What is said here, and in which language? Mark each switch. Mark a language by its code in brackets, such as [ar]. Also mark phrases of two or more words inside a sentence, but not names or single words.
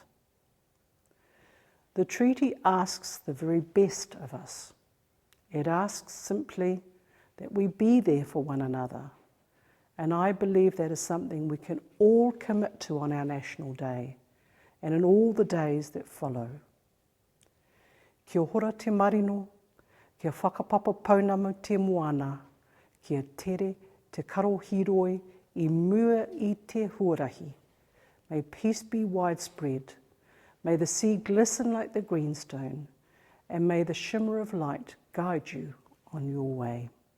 [en] The treaty asks the very best of us. It asks simply that we be there for one another, and I believe that is something we can all commit to on our National Day and in all the days that follow. [mi] Kia hora te marino, kia whakapapa pounamu te moana, kia tere te karohiroi I mua I te huarahi. [en] May peace be widespread. May the sea glisten like the greenstone, and may the shimmer of light guide you on your way.